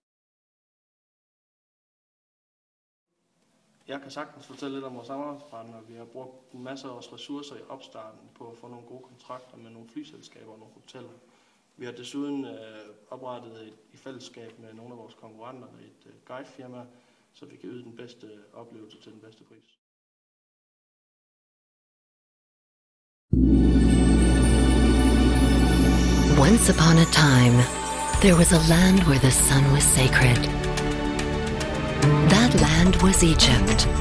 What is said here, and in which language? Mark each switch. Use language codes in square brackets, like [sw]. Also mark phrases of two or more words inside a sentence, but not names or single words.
[da] Jeg kan sagtens fortælle lidt om vores samarbejdspartnere. Vi har brugt masser af vores ressourcer i opstarten på at få nogle gode kontrakter med nogle flyselskaber og nogle hoteller. Vi har desuden oprettet i fællesskab med nogle af vores konkurrenter et guidefirma, så vi kan yde den bedste oplevelse til den bedste pris. [en] Once upon a time, there was a land where the sun was sacred. That land was Egypt.